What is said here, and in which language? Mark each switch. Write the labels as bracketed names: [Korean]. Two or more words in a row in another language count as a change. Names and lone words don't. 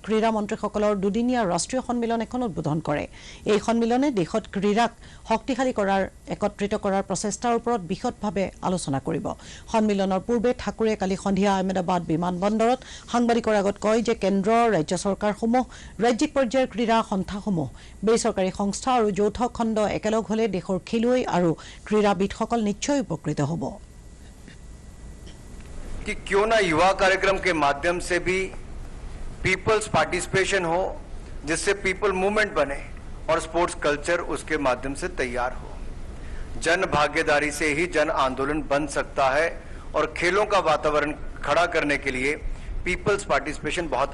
[Assamese] ক্ৰীড়া মন্ত্ৰীসকলৰ দুদিনীয়া ৰাষ্ট্ৰীয় সন্মিলন এখন উদ্বোধন কৰে এই সন্মিলনে দেশত ক্ৰীড়াক শক্তিশালী কৰাৰ একত্ৰিত কৰাৰ প্ৰচেষ্টাৰ ওপৰত বিশদভাৱে আলোচনা কৰিব সন্মিলনৰ পূৰ্বে ঠাকুৰে কালি সন্ধিয়া আহমেদাবাদ বিমানবন্দৰত সাংবাদিকৰ আগত কয় যে কেন্দ্ৰ ৰাজ্য চৰকাৰসমূহ ৰাজ্যিক পৰ্যায়ৰ ক্ৰীড়া সন্থাসমূহ বেচৰকাৰী সংস্থা আৰু যৌথ খণ্ড একেলগ হলে দেশৰ খেলুৱৈ আৰু ক্ৰীড়াবিদসকল নিশ্চয় উপকৃত হ'ব [Hindi] कि क्यों ना युवा कार्यक्रम के माध्यम से भी [English] peoples participation [Hindi] हो जिससे [English] people movement [Hindi] बने और [English] sports culture [Hindi] उसके माध्यम से तैयार हो जन भागीदारी से ही जन आंदोलन बन सकता है और खेलों का वातावरण खड़ा करने के लिए [English] peoples participation [Hindi] बहुत